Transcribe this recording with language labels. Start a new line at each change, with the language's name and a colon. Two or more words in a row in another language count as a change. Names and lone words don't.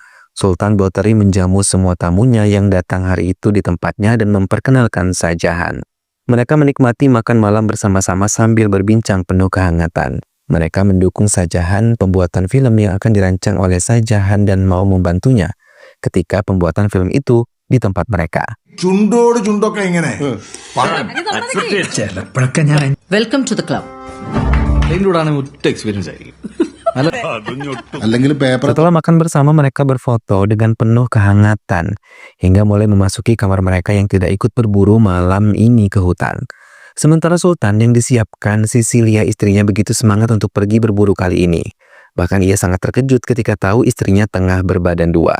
Indonesian: Sultan Boteri menjamu semua tamunya yang datang hari itu di tempatnya dan memperkenalkan Sajahan. Mereka menikmati makan malam bersama-sama sambil berbincang penuh kehangatan. Mereka mendukung Sajahan pembuatan film yang akan dirancang oleh Sajahan dan mau membantunya ketika pembuatan film itu di tempat mereka.
English: Welcome to the club.
Malayalam: അല്ലെങ്കിൽ പേപ്പർ
Indonesian: Setelah makan bersama, mereka berfoto dengan penuh kehangatan hingga mulai memasuki kamar mereka yang tidak ikut berburu malam ini ke hutan. Sementara Sultan yang disiapkan Sisilia istrinya begitu semangat untuk pergi berburu kali ini. Bahkan ia sangat terkejut ketika tahu istrinya tengah berbadan dua.